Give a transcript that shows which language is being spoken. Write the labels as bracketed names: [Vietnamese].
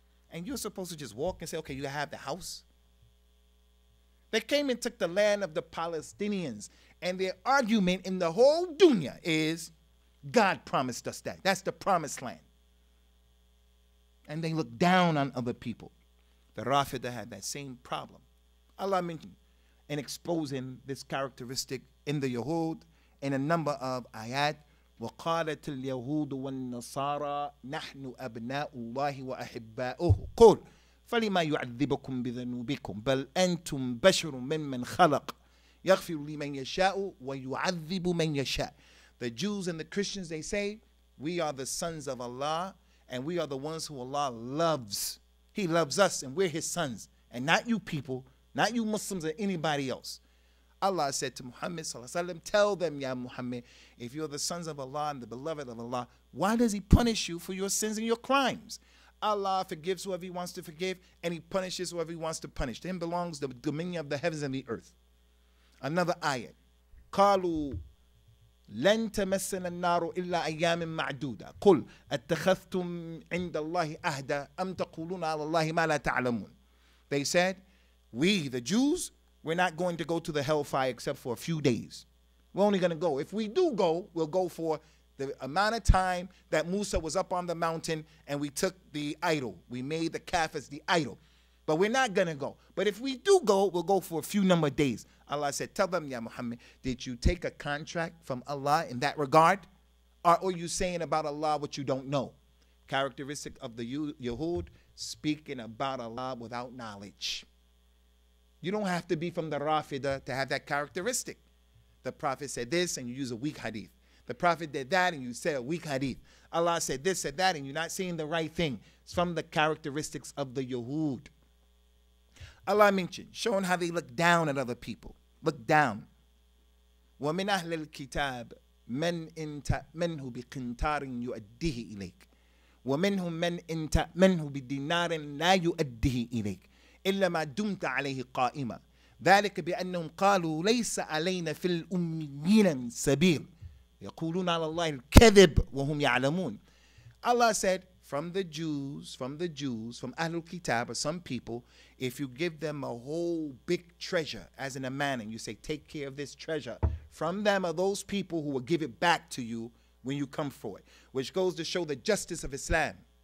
[English] And you're supposed to just walk and say, okay, you have the house. They came and took the land of the Palestinians, and their argument in the whole dunya is, God promised us that. That's the promised land. And they look down on other people. The Rafida had that same problem. Allah mentioned in exposing this characteristic in the Yahud in a number of ayat. [Arabic] وقالت اليهود والنصارى نحن أبناء الله وأحباؤه قل فلما يعذبكم بذنوبكم بل أنتم بشر ممن خلق يغفر لمن يشاء ويعذب من يشاء. [English] The Jews and the Christians, they say, we are the sons of Allah and we are the ones who Allah loves. He loves us and we're his sons, and not you people, not you Muslims or anybody else. Allah said to Muhammad sallallahu alaihi wasallam, tell them, Ya Muhammad, if you're the sons of Allah and the beloved of Allah, why does he punish you for your sins and your crimes? Allah forgives whoever he wants to forgive, and he punishes whoever he wants to punish. To him belongs the dominion of the heavens and the earth. Another ayat. [Arabic] قالوا لن تمسنا النار إلا أيام معدودة قل أتخذتم عند الله أهدا أم تقولون على الله ما لا تعلمون. [English] They said, we, the Jews, we're not going to go to the hellfire except for a few days. We're only going to go. If we do go, we'll go for the amount of time that Musa was up on the mountain and we took the idol. We made the calf as the idol. But we're not going to go. But if we do go, we'll go for a few number of days. Allah said, tell them, Ya Muhammad, did you take a contract from Allah in that regard? Or are you saying about Allah what you don't know? Characteristic of the Yahud, speaking about Allah without knowledge. You don't have to be from the Rafida to have that characteristic. The Prophet said this and you use a weak hadith. The Prophet did that and you say a weak hadith. Allah said this, said that, and you're not saying the right thing. It's from the characteristics of the Yahud. Allah mentioned, showing how they look down at other people. Look down. [Arabic] وَمِنْ أَهْلِ الْكِتَابِ مَنْ إِنْ تَأْمَنْهُ بِقِنْطَارٍ يُؤَدِّهِ إِلَيْكَ وَمِنْهُمْ مَنْ إِنْ تَأْمَنْهُ بِدِينَارٍ لَا يُؤَدِّهِ إِلَيْكَ إلا ما دمت عليه قائما ذلك بأنهم قالوا ليس علينا في الأميين سبيل يقولون على الله الكذب وهم يعلمون. [English] Allah said, from the Jews, from Ahlul Kitab, or some people, if you give them a whole big treasure as an amana, and you say, take care of this treasure, from them are those people who will give it back to you when you come for it, which goes to show the justice of Islam.